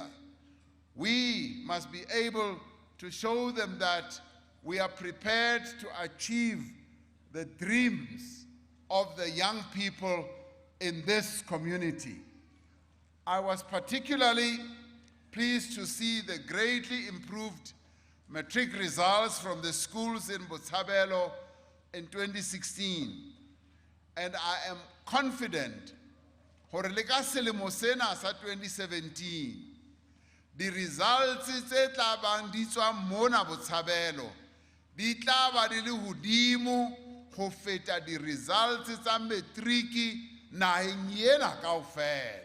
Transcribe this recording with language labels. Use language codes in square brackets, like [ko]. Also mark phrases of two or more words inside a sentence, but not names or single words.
[en] We must be able to show them that we are prepared to achieve the dreams of the young people in this community. I was particularly pleased to see the greatly improved matric results from the schools in Botshabelo in 2016. [st] And I am confident hore le ka selemo sena sa 2017 di results tse tla bang di tswa mona Botshabelo di tla ba di le hodimo go feta di results tsa matriki naheng ena kaofela.